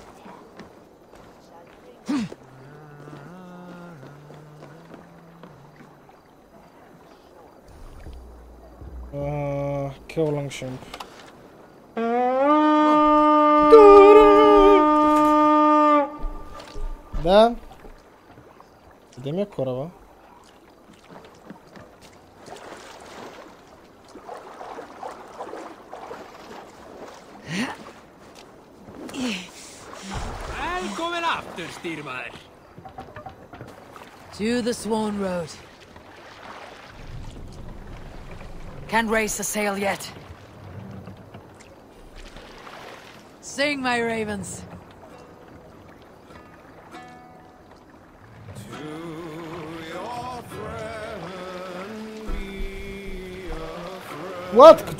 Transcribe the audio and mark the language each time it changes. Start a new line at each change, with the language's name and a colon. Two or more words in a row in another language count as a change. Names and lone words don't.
English: Kill Longship.
Bulgarian: Да. Къде ми е кораба?
Icelandic: Velkommen aftur, styrmaður.
English: To the Swan Road. Can't raise the sail yet. Sing, my ravens. What?